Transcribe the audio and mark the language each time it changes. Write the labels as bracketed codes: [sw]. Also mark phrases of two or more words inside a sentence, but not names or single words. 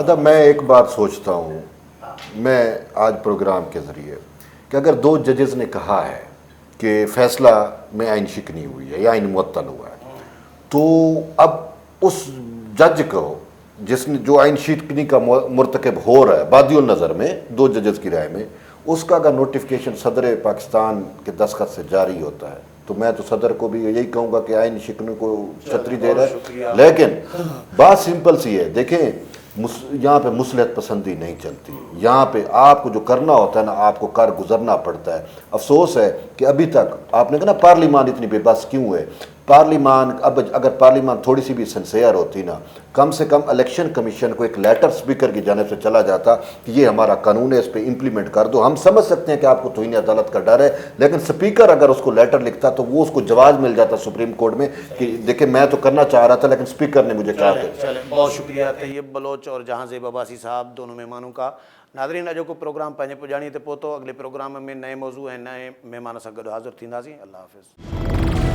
[ur] ادا میں ایک بات سوچتا ہوں میں آج پروگرام کے ذریعے کہ اگر 2 ججز نے کہا ہے کہ فیصلہ میں آئین شکنی ہوئی ہے یا آئین معطل ہوا ہے, تو اب اس جج کو جس نے جو آئین شکنی کا مرتکب ہو رہا ہے بادی النظر میں 2 ججز کی رائے میں, اس کا اگر نوٹیفیکیشن صدر پاکستان کے دستخط سے جاری ہوتا ہے تو میں تو صدر کو بھی یہی کہوں گا کہ آئین شکنی کو چھتری دے رہا ہے. لیکن بات سمپل سی ہے, دیکھیں یہاں پہ مصلحت پسندی نہیں چلتی, یہاں پہ آپ کو جو کرنا ہوتا ہے نا آپ کو کر گزرنا پڑتا ہے. افسوس ہے کہ ابھی تک آپ نے کہا نا پارلیمان اتنی بے بس کیوں ہے, پارلیمان، اب اگر پارلیمان تھوڑی سی بھی سنسیئر ہوتی نا، کم سے کم الیکشن کمیشن کو ایک لیٹر اسپیکر کی جانب سے چلا جاتا کہ یہ ہمارا قانون ہے، اس پر امپلیمنٹ کر دو. ہم سمجھ سکتے ہیں کہ آپ کو توہین عدالت کا ڈر ہے، لیکن اسپیکر اگر اس کو لیٹر لکھتا تو وہ اس کو جواب مل جاتا سپریم کورٹ میں کہ دیکھیے میں تو کرنا چاہ رہا تھا لیکن اسپیکر نے مجھے کہا کہ. چلے، بہت شکریہ طیب بلوچ اور جہاں زیب عباسی صاحب، دونوں مہمانوں کا. [sd] नाज़रीन, अॼो को प्रोग्राम पंहिंजे पुॼाणीअ ते पहुतो। अगले प्रोग्राम में नए मौज़ू ऐं नए महिमान सां गॾु हाज़िर थींदासीं। अल्लाह हाफ़िज़।